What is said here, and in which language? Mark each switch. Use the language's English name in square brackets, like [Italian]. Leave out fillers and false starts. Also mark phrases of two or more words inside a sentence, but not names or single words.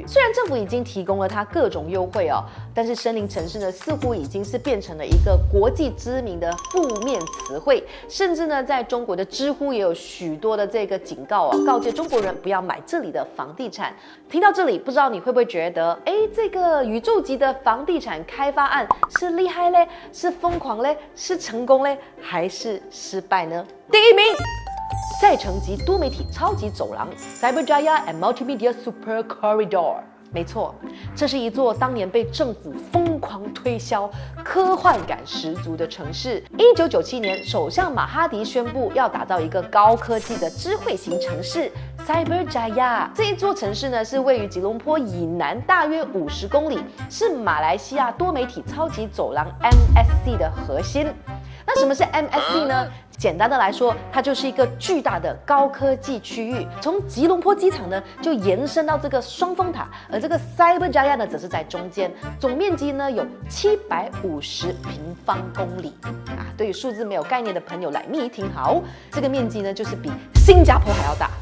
[Chinese] 雖然政府已經提供了它各種優惠哦，但是森林城市呢似乎已經是變成了一個國際知名的負面詞彙，甚至呢在中國的知乎也有許多的這個警告啊，告誡中國人不要買這裡的房地產。聽到這裡，不知道你會不會覺得，這個宇宙級的房地產開發案是厲害嘞，是瘋狂嘞，是成功嘞，還是失敗呢？第一名。賽程級多媒體超級走廊 Cyberjaya and Multimedia Super Corridor。沒錯，這是一座當年被政府瘋狂推銷、科幻感十足的城市。1997年，首相馬哈迪宣布要打造一個高科技的智慧型城市 Cyberjaya。這一座城市呢，是位於吉隆坡以南大約50公里，是馬來西亞多媒體超級走廊 MSC 的核心。那什麼是 MSC 呢？簡單的來說，它就是一個巨大的高科技區域，從吉隆坡機場呢就延伸到這個雙峰塔，而這個 Cyberjaya 呢則是在中間，總面積呢有750平方公里啊。對於數字沒有概念的朋友來密聽好，這個面積呢就是比新加坡還要大。